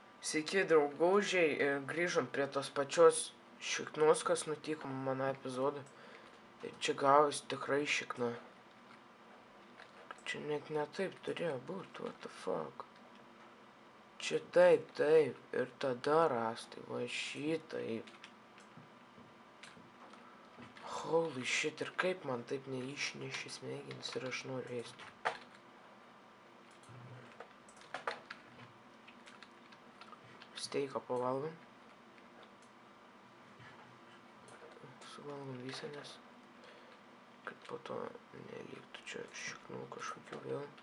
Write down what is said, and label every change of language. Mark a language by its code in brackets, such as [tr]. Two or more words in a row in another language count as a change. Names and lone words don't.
[lt] Sveiki draugužiai ir grįžom prie tos pačios šiknos, kas nutiko mano epizodą. Ir čia gavus tikrai šikna. Čia net ne taip turėjo būti, [en] what the fuck. [lt] Čia taip, ir tada rastai, va šitaip. [en] Holy shit, [lt] ir kaip man taip neišnešė smegenis ir aš noriu ėsti. Steiką pavalgom. Suvalgom visą, nes kad po to neliktų čia šiknų kažkokių vėl.